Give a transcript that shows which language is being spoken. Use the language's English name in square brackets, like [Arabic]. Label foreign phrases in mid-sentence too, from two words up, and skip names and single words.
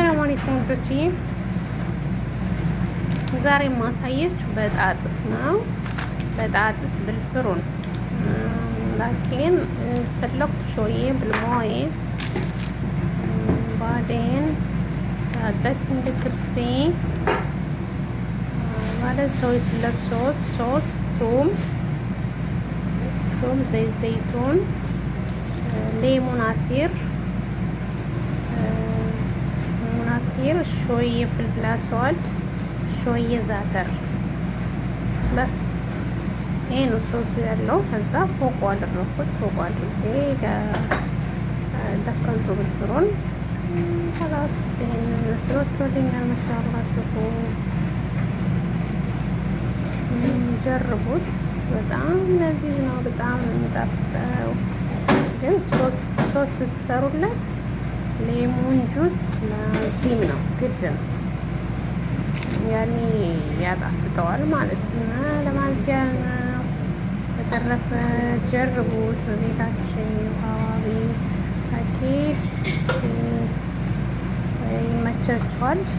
[Amharic] አለይኩም ወዶችዬ፣ ዛሬ ማሳየችሁ በጣጥስ ነው። በጣጥስ [Arabic] بالفرن لكن سلقت شوية بالموية بعدين حطيت الكبسي بعدين سويت له صوص ثوم زيت زيتون ليمون عصير شوية فلفل أسود شوية زعتر بس [Amharic] ይሄ ነው ሶሱ ያለው። ከዛ ፎቅ አደረኩት። ፎቅ አድርጌ [Arabic] ደከንቱ بالفرن خلاص [Amharic] ይሄን መስሎኛል። [Arabic] ما شاء الله شوفوا جربوه። [Amharic] በጣም ለዚህ ነው። በጣም የሚጣፍጠው። ግን ሶስ ስትሰሩለት ሌሞን ጁስ ላዚም ነው፣ ግድ ነው። ያኔ ያጣፍጠዋል ማለት ነው። ለማንኪያ በተረፈ ጀርቡት በቤታችን አካባቢ አኪድ ይመቻችኋል።